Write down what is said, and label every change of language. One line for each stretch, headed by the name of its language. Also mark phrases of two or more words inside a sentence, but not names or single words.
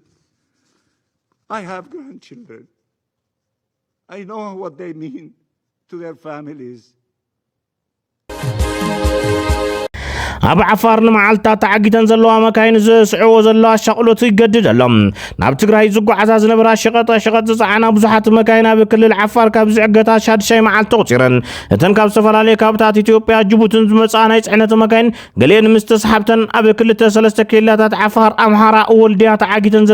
English: I have grandchildren. I know what they mean to their families.
Tigrinya: ኣብ ዓፋር ንመዓልታት ተዓጊተን ዘለዋ መካይን ዝስዕቦ ዘለዋ ሸቕሎት ይገድደሎም ናብ ትግራይ ዝጓዓዛ ዝነበራ ሸቐጣ ዝፀዓና ብዙሓት መካይን ኣብ ክልል ዓፋር ካብ ዝዕገታ ሻድሻይ መዓልቲ ተቆፂረን እተን ካብ ዝተፈላለየ ካብታት ኢትዮጵያ ጅቡትን ዝመፃ ናይ ፅዕነት መካይን ገሊአን ምስ ተሰሓብተን ኣብ ክልተ ሰለስተ ኬላታት ዓፋር ኣምሓራ ወልድያ ተዓጊተን